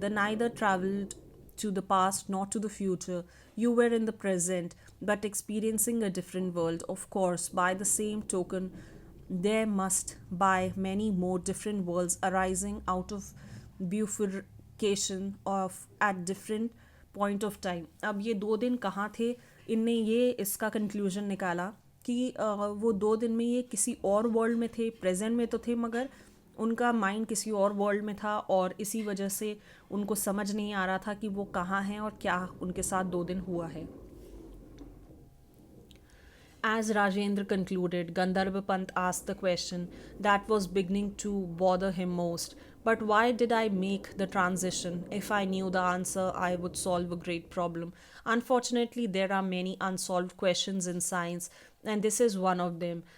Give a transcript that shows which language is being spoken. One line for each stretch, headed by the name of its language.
English: The neither traveled to the past nor to the future. You were in the present, but experiencing a different world. Of course, by the same token, there must by many more different worlds arising out of bifurcation of at different point of time.
Hindi: अब ये 2 दिन कहाँ थे, इनने ये इसका conclusion निकाला कि वो 2 दिन में ये किसी और वर्ल्ड में थे, प्रेजेंट में तो थे मगर उनका माइंड किसी और वर्ल्ड में था, और इसी वजह से उनको समझ नहीं आ रहा था कि वो कहाँ हैं और क्या उनके साथ 2 दिन हुआ है.
English: As Rajendra concluded, Gandharva Pant asked the question that was beginning to bother him most. But why did I make the transition? If I knew the answer, I would solve a great problem. Unfortunately, there are many unsolved questions in science, and this is one of them.